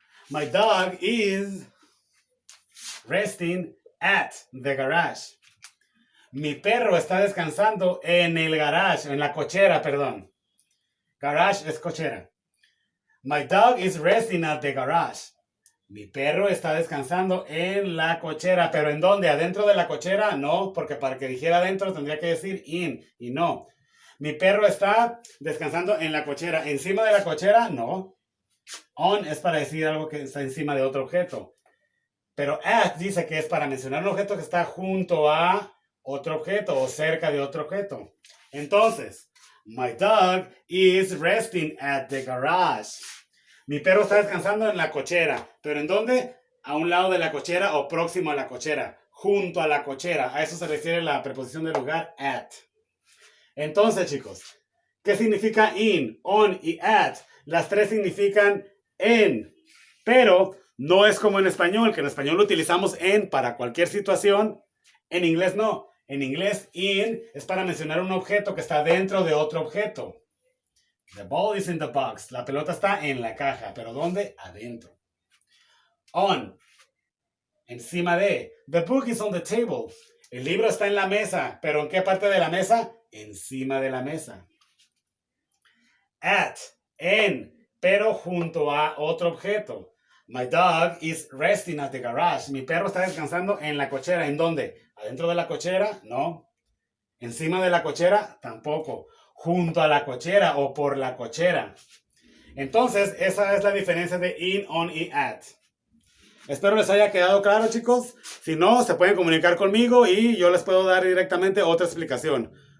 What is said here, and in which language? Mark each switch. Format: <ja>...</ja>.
<en>My dog is resting at the garage.</en> <es>Mi perro está descansando en el garage, en la cochera, perdón. Garage es cochera.</es> <en>My dog is resting at the garage.</en> <es>Mi perro está descansando en la cochera. ¿Pero en dónde? ¿Adentro de la cochera? No, porque para que dijera adentro tendría que decir in, y no. Mi perro está descansando en la cochera. ¿Encima de la cochera? No. On es para decir algo que está encima de otro objeto. Pero at dice que es para mencionar un objeto que está junto a otro objeto o cerca de otro objeto. Entonces,</es> <en>my dog is resting at the garage.</en> <es>Mi perro está descansando en la cochera. ¿Pero en dónde? A un lado de la cochera o próximo a la cochera. Junto a la cochera. A eso se refiere la preposición de lugar at. Entonces, chicos, ¿qué significa in, on y at? Las tres significan en. Pero no es como en español, que en español lo utilizamos en para cualquier situación. En inglés no. En inglés, in es para mencionar un objeto que está dentro de otro objeto.</es> <en>The ball is in the box.</en> <es>La pelota está en la caja. ¿Pero dónde? Adentro. On. Encima de.</es> <en>The book is on the table.</en> <es>El libro está en la mesa. ¿Pero en qué parte de la mesa? Encima de la mesa. At. En. Pero junto a otro objeto.</es> <en>My dog is resting at the garage.</en> <es>Mi perro está descansando en la cochera. ¿En dónde? ¿Adentro de la cochera? No. ¿Encima de la cochera? Tampoco. Junto a la cochera o por la cochera. Entonces, esa es la diferencia de in, on y at. Espero les haya quedado claro, chicos. Si no, se pueden comunicar conmigo y yo les puedo dar directamente otra explicación.</es>